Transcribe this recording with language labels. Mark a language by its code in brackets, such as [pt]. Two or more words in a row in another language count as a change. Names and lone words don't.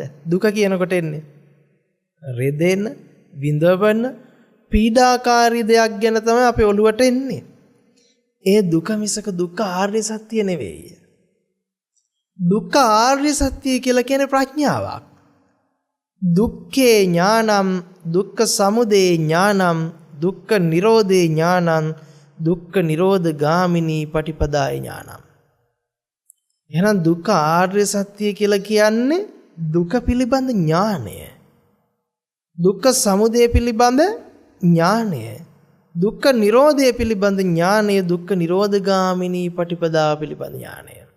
[si] දුක කියනකොට එන්නේ රිදෙන, විඳවන, පීඩාකාරී දෙයක් ගැන තමයි අපේ ඔළුවට එන්නේ. ඒ දුක මිසක දුක්ඛ ආර්ය සත්‍ය නෙවෙයි. දුක්ඛ ආර්ය සත්‍ය කියලා කියන්නේ ප්‍රඥාවක්. [pi] දුක්ඛේ ඥානං, දුක්ඛ සමුදය ඥානං, දුක්ඛ නිරෝධේ ඥානං, දුක්ඛ නිරෝධ ගාමිනී පටිපදාය ඥානං. [si] එහෙනම් දුක්ඛ ආර්ය සත්‍ය කියලා කියන්නේ දුක පිළිබඳ ඥානය. දුක්ඛ සමුදය පිළිබඳ ඥානය. දුක්ඛ නිරෝධය පිළිබඳ ඥානය, දුක්ඛ නිරෝධ ගාමිනී පටිපදාව පිළිබඳ ඥානය.